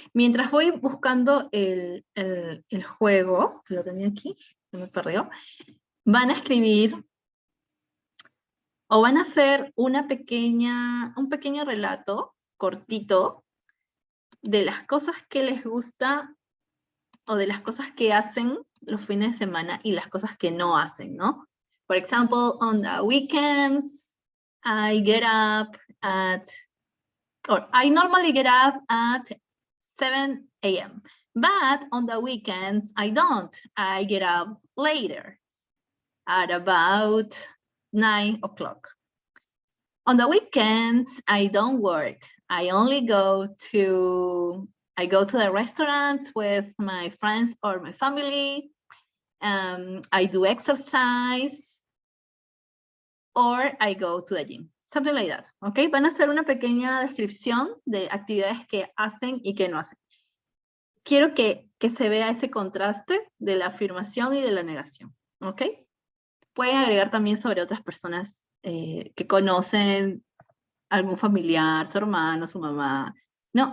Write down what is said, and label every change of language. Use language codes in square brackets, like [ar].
[es] Mientras voy buscando el juego, que lo tenía aquí, se me perdió, van a escribir o van a hacer un pequeño relato cortito de las cosas que les gusta o de las cosas que hacen los fines de semana y las cosas que no hacen, ¿no? [en] For example, on the weekends, I get up at, or I normally get up at 7 a.m. But on the weekends, I don't. I get up later, at about 9 o'clock. On the weekends, I don't work. I only go to the restaurants with my friends or my family, I do exercise, or I go to the gym. Something like that, ¿ok? [es] Van a hacer una pequeña descripción de actividades que hacen y que no hacen. Quiero que se vea ese contraste de la afirmación y de la negación, ¿ok? Pueden agregar también sobre otras personas que conocen, algún familiar, su hermano, su mamá, ¿no?